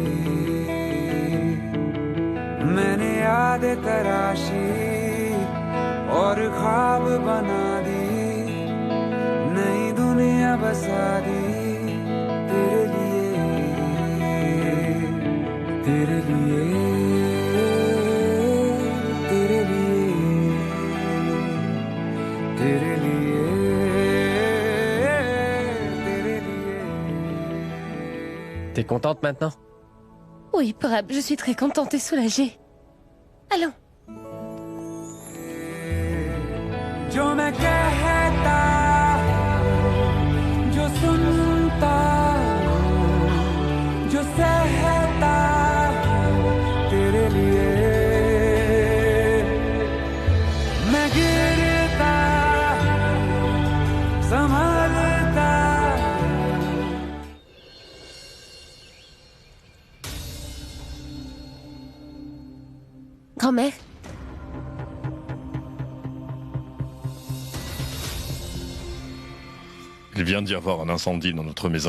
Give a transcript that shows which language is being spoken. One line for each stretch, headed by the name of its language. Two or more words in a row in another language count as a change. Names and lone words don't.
Hindi: मैंने याद तराशी और ख्वाब बना दी नई दुनिया बसा दी तेरे लिए तेरे लिए तेरे लिए तेरे लिए
French: T'es contente maintenant? Oui, Prab, je suis très contente et soulagée. Allons.
Hindi: जो मैं कहता जो सुनता जो सहता तेरे लिए मैं गिरता संभलता
French: Grand-mère, Il vient d'y avoir un incendie dans notre maison.